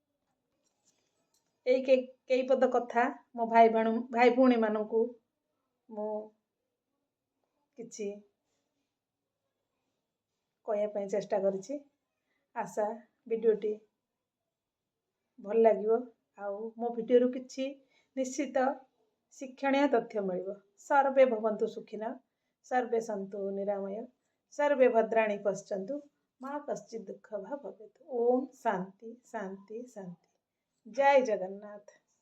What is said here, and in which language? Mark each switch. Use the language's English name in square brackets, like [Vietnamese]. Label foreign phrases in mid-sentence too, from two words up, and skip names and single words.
[Odia] କେଇ ପଦ କଥା ମୋ ଭାଇ ଭଉଣୀ ମାନଙ୍କୁ ମୋ କିଛି କହିବା ପାଇଁ ଚେଷ୍ଟା କରିଛି। ଆଶା ଭିଡିଓଟି ଭଲ ଲାଗିବ ଆଉ ମୋ ଭିଡିଓ କିଛି ନିଶ୍ଚିତ ଶିକ୍ଷଣୀୟ ତଥ୍ୟ ମିଳିବ। [Sanskrit] सर्वे भवन्तु सुखिनः सर्वे सन्तु निरामय सर्वे भद्राणि पश्यन्तु मा कश्चित् दुःख भवेत्। ओम शांति शांति शांति। जय जगन्नाथ।